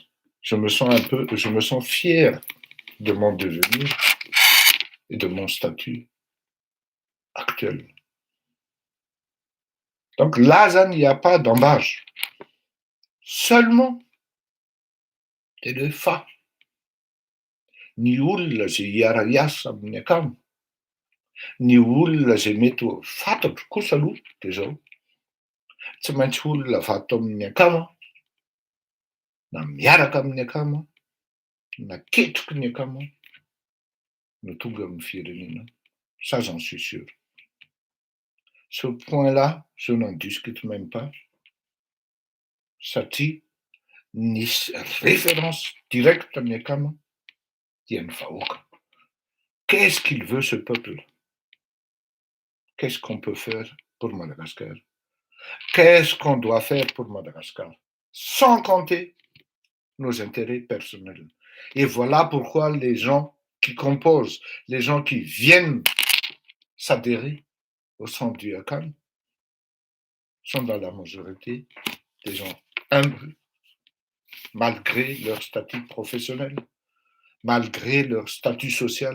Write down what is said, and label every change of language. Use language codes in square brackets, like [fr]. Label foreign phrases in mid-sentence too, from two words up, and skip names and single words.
[fr] Je me sens fier de mon devenir et de mon statut actuel. Donc là, il n'y a pas d'embâche. Seulement, c'est le fa. [mg] Ny olona zay hiara-iasa amin'ny akama, ny olona zay mety ho fantatro kosa aloha de zao, tsy maintsy olona vato amin'ny akama, na miaraka amin'ny akama, na ketroky ny akama, no tonga amin'ny firenena. [fr] Ça, j'en suis sûr. Ce point-là, je n'en discute même pas. [mg] Satria ny [fr] référence directe [mg] amin'ny akama dia ny vahoaka. [fr] Qu'est-ce qu'il veut ce peuple? Qu'est-ce qu'on peut faire pour Madagascar? Qu'est-ce qu'on doit faire pour Madagascar? Sans compter nos intérêts personnels. Et voilà pourquoi les gens qui composent, les gens qui viennent s'adhérer au centre du ACAM sont dans la majorité des gens humbles, malgré leur statut professionnel, malgré leur statut social.